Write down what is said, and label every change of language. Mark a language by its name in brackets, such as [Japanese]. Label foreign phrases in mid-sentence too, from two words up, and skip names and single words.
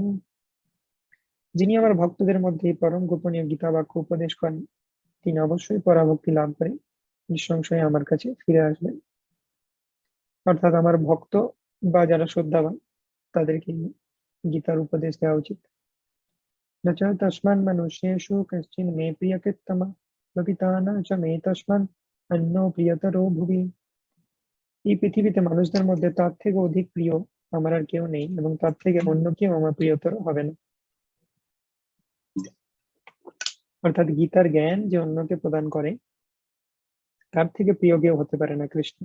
[Bangla] যিনি আমার ভক্তদের মধ্যে এই পরম গোপনীয় গীতা বাক্য উপদেশ করেন, তিনি অবশ্যই পরাভক্তি লাভ করে নিঃসংশয়ে আমার কাছে ফিরে আসবেন। অর্থাৎ আমার ভক্ত বা যারা শ্রদ্ধাবান, তাদেরকে গীতার উপদেশ দেওয়া উচিত। [Sanskrit] न च तस्मान् मनुष्येषु कश्चिन् मे प्रियकृत्तमः बपिता न च मे तस्मान् अन्यो प्रियतरो भुवि। [Bangla] এই পৃথিবীতে মানুষদের মধ্যে তার থেকে অধিক প্রিয় আমার আর কেউ নেই, এবং তার থেকে অন্য কেউ আমার প্রিয়তর হবে না। অর্থাৎ গীতার জ্ঞান যে অন্যকে প্রদান করে, তার থেকে প্রিয় কেউ হতে পারে না কৃষ্ণ।